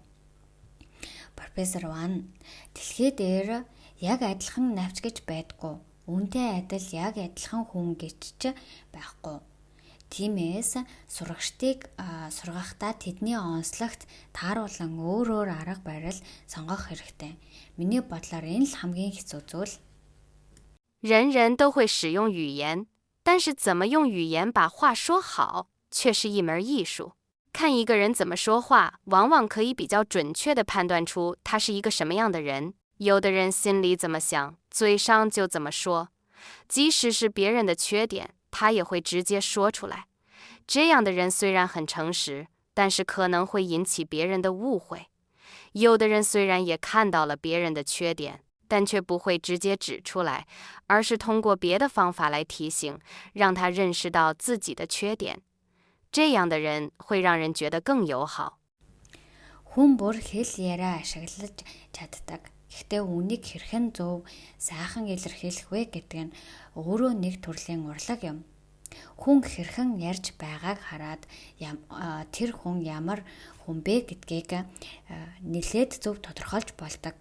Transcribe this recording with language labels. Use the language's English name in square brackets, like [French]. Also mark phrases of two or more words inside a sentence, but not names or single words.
[Mongolian] Профессор Ван, дэлхий дээр яг адилхан навч гэж байдгүй. Үүнтэй адил яг адилхан хүн гэж ч байхгүй. Тиймээс сурагчдыг сургахдаа тэдний онцлогт тааруулан өөр арга барил сонгох хэрэгтэй. Миний бодлоор энэ л хамгийн хэцүү зүйл. [Chinese] 人人都会使用语言，但是怎么用语言把话说好，却是一门艺术。看一个人怎么说话，往往可以比较准确地判断出他是一个什么样的人。有的人心里怎么想，嘴上就怎么说，即使是别人的缺点，他也会直接说出来。这样的人虽然很诚实，但是可能会引起别人的误会。有的人虽然也看到了别人的缺点，但却不会直接指出来，而是通过别的方法来提醒，让他认识到自己的缺点。这样的人会让人觉得更友好。 [Mongolian] Хүн бүр хэл яриа ашиглаж чаддаг. Гэхдээ үнийг хэрхэн зөв сайхан илэрхийлэх вэ гэдэг нь өөрөө нэг төрлийн урлаг юм. Хүн хэрхэн ярьж байгааг хараад тэр хүн ямар хүн бэ гэдгийг нэлээд зөв тодорхойлж болдог.